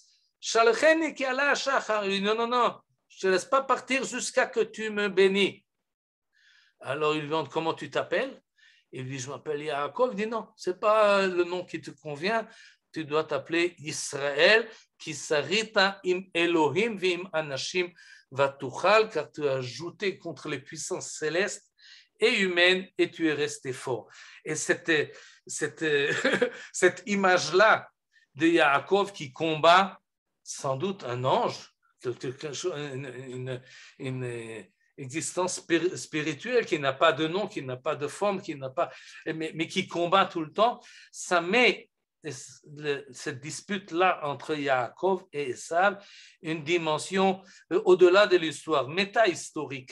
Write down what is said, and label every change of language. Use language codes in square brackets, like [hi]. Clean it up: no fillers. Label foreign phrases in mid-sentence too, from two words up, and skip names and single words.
[fr] Non, je ne te laisse pas partir jusqu'à que tu me bénis. Alors il lui demande comment tu t'appelles. Il lui dit je m'appelle Yaakov. Il dit non, ce n'est pas le nom qui te convient. Tu dois t'appeler Israël, [he] כי שרית עם אלהים ועם אנשים ותוכל, [fr] car tu as ajouté contre les puissances célestes et humaines et tu es resté fort. Et cette image-là de Yaakov qui combat sans doute un ange, une existence spirituelle qui n'a pas de nom, qui n'a pas de forme, mais qui combat tout le temps, ça met cette dispute-là entre Yaakov et Esav une dimension au-delà de l'histoire, méta-historique.